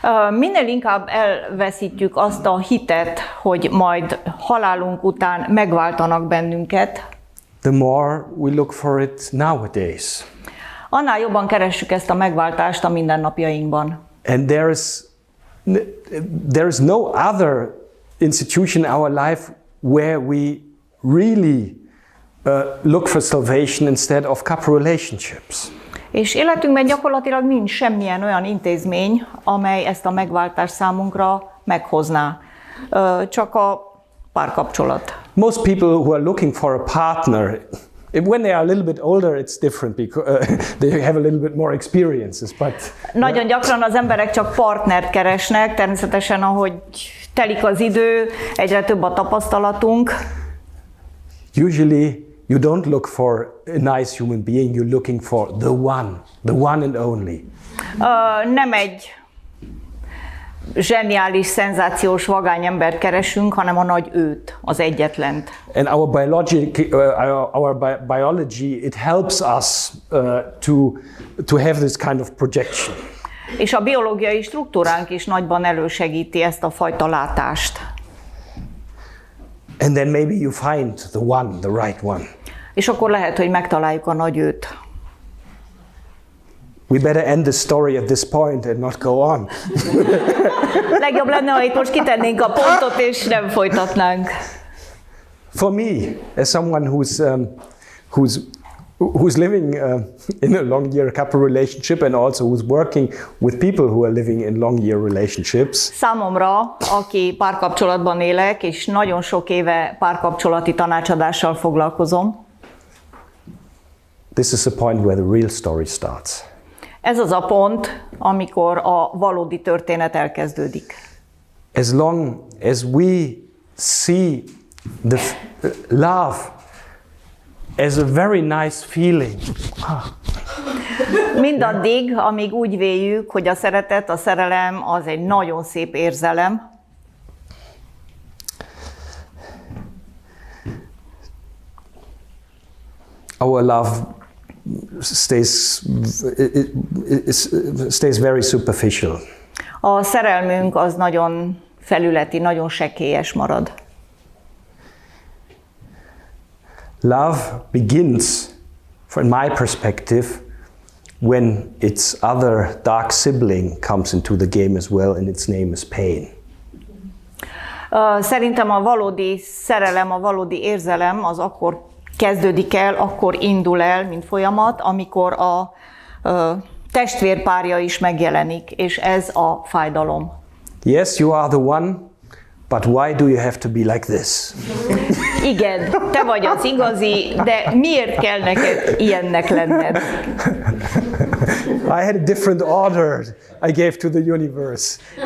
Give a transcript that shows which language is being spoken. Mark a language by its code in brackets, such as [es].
[hu] minél inkább elveszítjük azt a hitet, hogy majd halálunk után megváltanak bennünket, [en] the more we look for it nowadays. [hu] Annál jobban keressük ezt a megváltást a mindennapjainkban. [en] And there is no other institution in our life where we really look for salvation instead of couple relationships. [hu] És életünkben gyakorlatilag nincs semmilyen olyan intézmény, amely ezt a megváltást számunkra meghozná. Csak a párkapcsolat. [en] Most people who are looking for a partner, when they are a little bit older, it's different because they have a little bit more experiences. But [hu] nagyon gyakran az emberek csak partnert keresnek, természetesen ahogy telik az idő, egyre több a tapasztalatunk. [en] Usually you don't look for a nice human being, you're looking for the one and only. [hu] Nem egy zseniális, szenzációs, vagány embert keresünk, hanem a nagy őt, az egyetlent. [en] And our biology, it helps us to have this kind of projection. [hu] És a biológiai struktúránk is nagyban elősegíti ezt a fajta látást. [en] And then maybe you find the right one. [hu] És akkor lehet, hogy megtaláljuk a nagy őt. [en] We better end the story at this point and not go on. [hu] Legjobb lenne, ha itt most kitennénk a pontot, és nem folytatnánk. [en] For me, as someone who's living in a long year couple relationship and also who's working with people who are living in long year relationships. [hu] Számomra, aki párkapcsolatban élek, és nagyon sok éve párkapcsolati tanácsadással foglalkozom. [en] This is the point where the real story starts. [hu] Ez az a pont, amikor a valódi történet elkezdődik. [en] As long as we see the love as a very nice feeling. [hu] Mindaddig, amíg úgy véljük, hogy a szeretet, a szerelem az egy nagyon szép érzelem. [en] Our love stays very superficial. [hu] A szerelmünk az nagyon felületi, nagyon sekélyes marad. [en] Love begins, from my perspective, when its other dark sibling comes into the game as well, and its name is pain. [hu] Szerintem a valódi szerelem, a valódi érzelem az akkor kezdődik el, akkor indul el, mint folyamat, amikor a testvérpárja is megjelenik, és ez a fájdalom. [en] Yes, you are the one, but why do you have to be like this? [hu] Igen, te vagy az igazi, de miért kell neked ilyennek lenned? [en] I had a different order I gave to the universe.